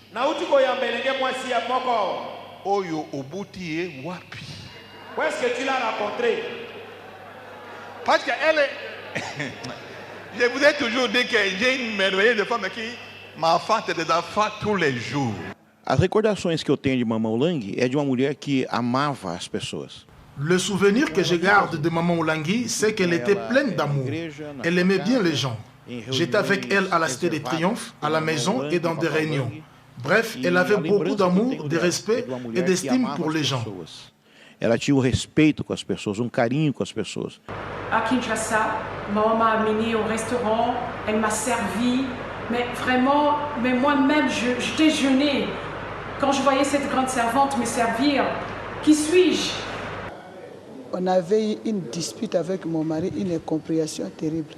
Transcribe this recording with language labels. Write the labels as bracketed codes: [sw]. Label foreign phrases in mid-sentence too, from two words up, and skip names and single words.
[ln] Oyo Obuti Wapi. [fr] Où est-ce que tu l'as rencontrée? Parce qu'elle est... Je vous ai toujours dit que j'ai une merveilleuse femme qui m'enfante des enfants tous les jours. [pt] As recordações que eu tenho de Mamãe Olengi é de uma mulher que amava as pessoas. [fr] Le souvenir que je garde de Maman Olengi, c'est qu'elle était pleine d'amour. Elle aimait bien les gens. J'étais avec elle à la Cité des Triomphes, à la maison et dans des réunions. Bref, elle avait beaucoup d'amour, de respect et d'estime pour les gens. [pt] Ela tinha respeito com as pessoas, carinho com as pessoas. [fr] À Kinshasa, maman m'a amené au restaurant, elle m'a servi, mais vraiment, moi-même, je déjeunais. Quand je voyais cette grande servante me servir, qui suis-je? On avait eu une dispute avec mon mari, une incompréhension terrible.